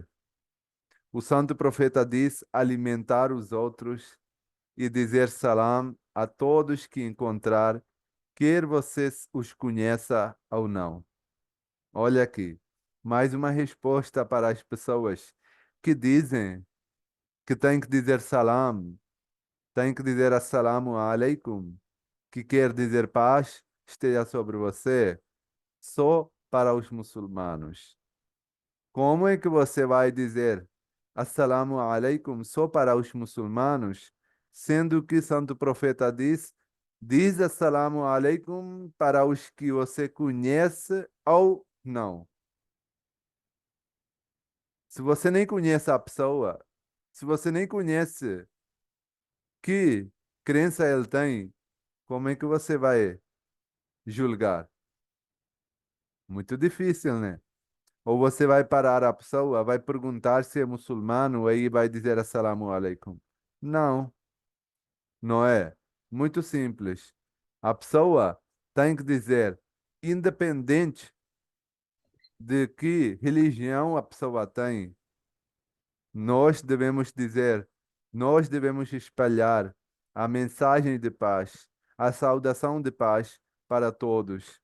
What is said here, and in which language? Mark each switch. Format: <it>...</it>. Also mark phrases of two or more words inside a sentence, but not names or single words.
<pt>O santo profeta diz alimentar os outros e dizer salam a todos que encontrar, quer você os conheça ou não. Olha aqui, mais uma resposta para as pessoas que dizem que tem que dizer salam, tem que dizer</pt> <ar>السلام عليكم,</ar> <pt>que quer dizer paz esteja sobre você, só para os muçulmanos. Como é que você vai dizer</pt> <ar>السلام عليكم</ar> <pt>só para os muçulmanos, sendo que Santo Profeta diz</pt> <ar>السلام عليكم</ar> <pt>para os que você conhece ou não? Se você nem conhece a pessoa, se você nem conhece que crença ele tem, como é que você vai julgar? Muito difícil, né? Ou você vai parar a pessoa, vai perguntar se é muçulmano, aí vai dizer</pt> <ar>السلام عليكم.</ar> <pt>Não, não é. Muito simples. A pessoa tem que dizer, independente de que religião a pessoa tem, nós devemos dizer, nós devemos espalhar a mensagem de paz, a saudação de paz para todos.</pt>